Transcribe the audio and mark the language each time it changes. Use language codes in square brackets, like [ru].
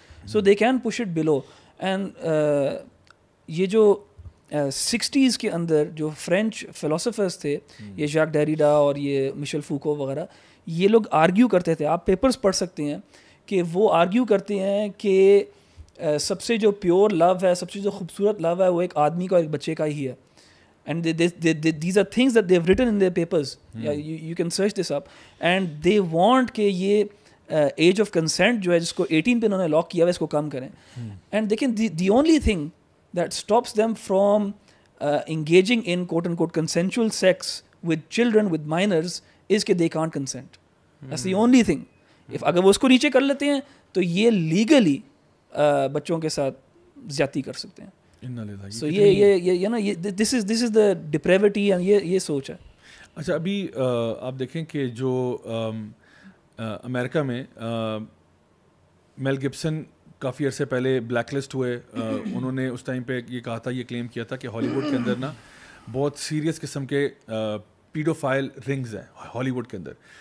[en] So they can push it below. [ur] And یہ جو 60s کے اندر جو فرینچ فلاسفرس تھے, یہ ژاک ڈیریڈا اور یہ مشل فوکو وغیرہ, یہ لوگ آرگیو کرتے تھے, آپ پیپرز پڑھ سکتے ہیں کہ وہ آرگیو کرتے ہیں کہ سب سے جو پیور لو ہے, سب سے جو خوبصورت لو ہے, وہ ایک آدمی کا اور ایک بچے کا ہی ہے. [en] And these are things that they've written in their papers. You can search this up. And they want [ur] کہ یہ ایج آف کنسنٹ جو ہے جس کو 18 پہ انہوں نے لاک کیا ہے اس کو کم کریں. [en] And they can the only thing that stops them from engaging in quote unquote consensual sex with children, with minors, is کہ they can't consent. That's the only thing. [ur] اگر وہ اس کو نیچے کر لیتے ہیں تو یہ لیگلی بچوں کے ساتھ زیادتی کر سکتے ہیں. سو یہ نا [en] this is the depravity, [ur] یہ سوچ ہے. اچھا ابھی آپ دیکھیں کہ جو امریکہ میں میل گبسن کافی عرصے پہلے بلیک لسٹ ہوئے, انہوں نے اس ٹائم پہ یہ کہا تھا, یہ کلیم کیا تھا کہ ہالی ووڈ کے اندر نا بہت سیریس قسم کے پیڈوفائل رنگز ہیں ہالی ووڈ کے اندر.